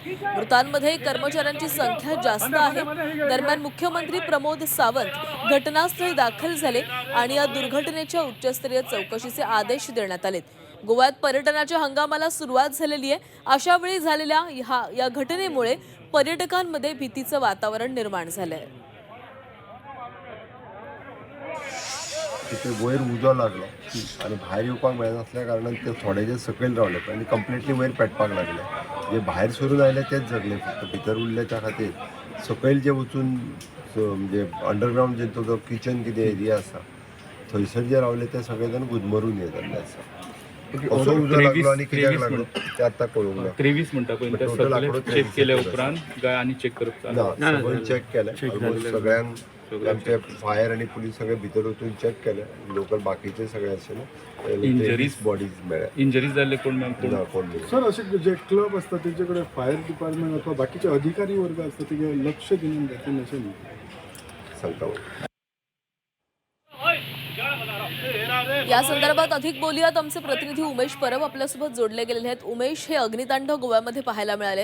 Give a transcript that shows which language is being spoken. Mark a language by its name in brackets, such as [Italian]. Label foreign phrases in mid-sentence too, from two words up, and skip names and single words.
[Marathi] मृतांमध्ये कर्मचाऱ्यांची संख्या जास्त आहे। दरम्यान मुख्यमंत्री प्रमोद सावंत घटनास्थळी दाखल झाले आणि या दुर्घटनेच्या उच्चस्तरीय चौकशीचे आदेश देण्यात आलेत। गोव्यात पर्यटनाच्या हंगामाला सुरुवात झालेली आहे। अशा वेळी झालेल्या या घटनेमुळे पर्यटकांमध्ये भीतीचं वातावरण निर्माण झालंय। [Konkani] तिथे वयर उजो लागलो आणि भायर येवपाक मेळनासल्या कारणान ते थोडेजे सकयल रावले आनी कंप्लिटली वयर पेटपाक लागले। जे भायर सरून आयले तेच जगले, फक्त भितर उरल्याच्या खातीर सकयल जे वचून म्हणजे अंडरग्रावंड जे तो किचन कितें एरिया आसा थंयसर जे रावले ते सगळे जाण गुदमरून हे जाल्ले आसा। असो उजो लागलो आनी कित्याक लागलो ते आतां कळूंक ना। 23 म्हणटा पळय ते सगळे चेक केले उपरांत काय आनी चेक करप ना, सगळं चेक केलें। ऑलमोस्ट सगळ्यांक आमचे फायर आणि पुलीस सगळे भितर वचून चेक केले। लोकल बाकीचे सगळे असे ना इंजरीज बॉडीज मेळ्ळ्या। इंजरीज जाल्ले कोण मॅम ना कोण नाही। [Marathi] सर असे जे क्लब असतात त्यांच्याकडे फायर डिपार्टमेंट अथवा बाकीचे अधिकारी वर्ग असतात ते लक्ष देऊन देते नसेल सांगता या संदर्भात अधिक बोलूयात। आमचे प्रतिनिधी उमेश परब आपल्यासोबत जोडले गेलेले आहेत। उमेश, हे अग्नितांडव गोव्यामध्ये पाहायला मिळाले।